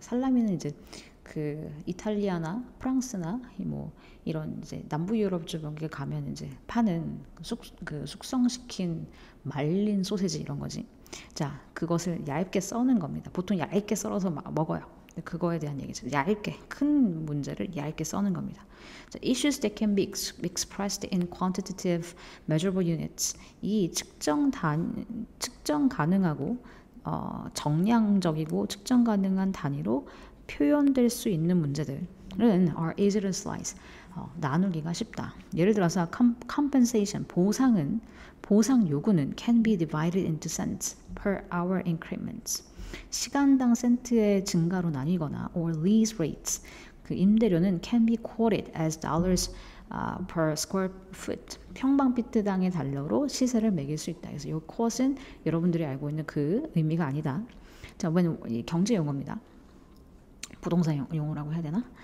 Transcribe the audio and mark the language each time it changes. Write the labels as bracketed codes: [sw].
[ko] 살라미는 이제 그 이탈리아나 프랑스나 뭐 이런 이제 남부 유럽 쪽에 가면 이제 파는 숙성시킨 말린 소세지 이런 거지. 자, 그것을 얇게 써는 겁니다. 보통 얇게 썰어서 먹어요. 그거에 대한 얘기죠. 얇게, 큰 문제를 얇게 써는 겁니다. 자, [en] issues that can be expressed in quantitative measurable units. [ko] 이 측정 가능하고 정량적이고 측정 가능한 단위로 표현될 수 있는 문제들은 [en] are easy to slice. [ko] 나누기가 쉽다. 예를 들어서 [en] compensation, [ko] 보상 요구는 [en] can be divided into cents per hour increments. [ko] 시간당 센트의 증가로 나뉘거나 [en] or lease rates. [ko] 그 임대료는 [en] can be quoted as dollars per square foot. [ko] 평방피트당의 달러로 시세를 매길 수 있다. 그래서 이 quot은 여러분들이 알고 있는 그 의미가 아니다. 자, when 경제 용어입니다. 부동산 용어라고 해야 되나?